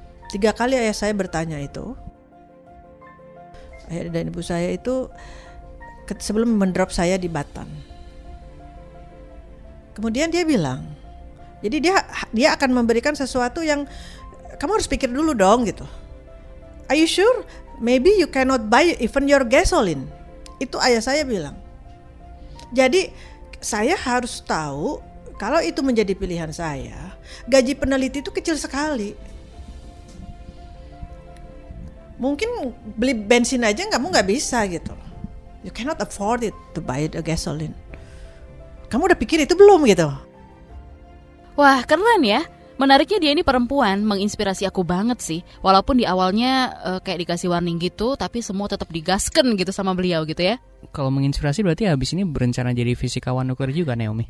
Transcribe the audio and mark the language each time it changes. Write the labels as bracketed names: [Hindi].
[Indonesian] 3 kali ayah saya bertanya itu. Ayah dan ibu saya itu sebelum mendrop saya di Batam. Kemudian dia bilang, jadi dia akan memberikan sesuatu yang kamu harus pikir dulu dong gitu. [English] "Are you sure? Maybe you cannot buy even your gasoline." [Indonesian] Itu ayah saya bilang. Jadi saya harus tahu kalau itu menjadi pilihan saya, gaji peneliti itu kecil sekali. Mungkin beli bensin aja kamu nggak bisa gitu. [English] You cannot afford it to buy a gasoline. [Indonesian] Kamu udah pikir itu belum gitu? Wah, keren ya. Menariknya dia ini perempuan, menginspirasi aku banget sih. Walaupun di awalnya kayak dikasih warning gitu, tapi semua tetap digasken gitu sama beliau gitu ya. Kalau menginspirasi berarti habis ini berencana jadi fisikawan nuklir juga, Naomi?